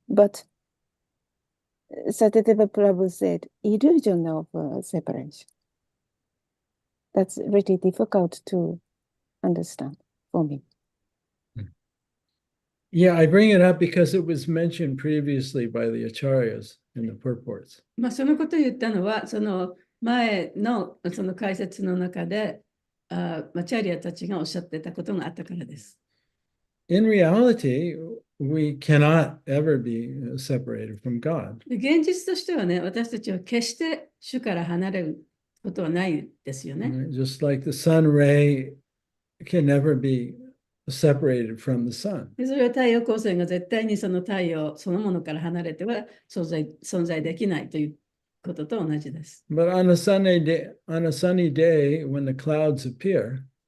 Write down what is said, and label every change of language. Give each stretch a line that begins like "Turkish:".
English: But Satyadev Prabhu said illusion of separation. That's really difficult to understand for me. yeah, I bring it up because it was mentioned previously by the acharyas in the purports.
Japanese: まあ、そのことを言ったのは、その前のその解説の中で、チャリアたちがおっしゃってたことがあったからです。
English: In reality, we cannot ever be separated from God.
Japanese: で、現実としてはね、私たちは決して主から離れることはないですよね。
English: Just like the sun ray can never be separated from the sun.
Japanese: で、それは太陽光線が絶対にその太陽そのものから離れては存在できないということと同じです。
English: But on a sunny day, when the clouds appear,